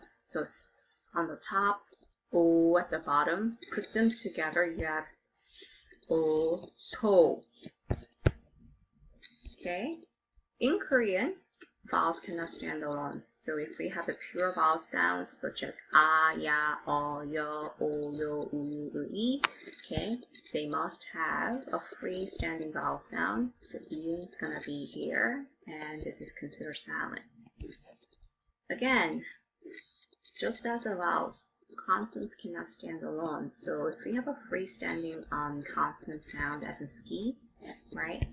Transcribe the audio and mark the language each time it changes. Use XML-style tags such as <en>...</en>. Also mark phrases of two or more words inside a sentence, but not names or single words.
<en>So s on the top, o at the bottom. Put them together, you have s, o, so. Okay, in Korean, vowels cannot stand alone. So if we have the pure vowel sounds such as a, ya, o, yo, o, yo, u, i, okay, they must have a freestanding vowel sound. So iun is gonna be here, and this is considered silent. Again, just as the vowels, consonants cannot stand alone. So if we have a freestanding consonant sound as in ski, right?</en>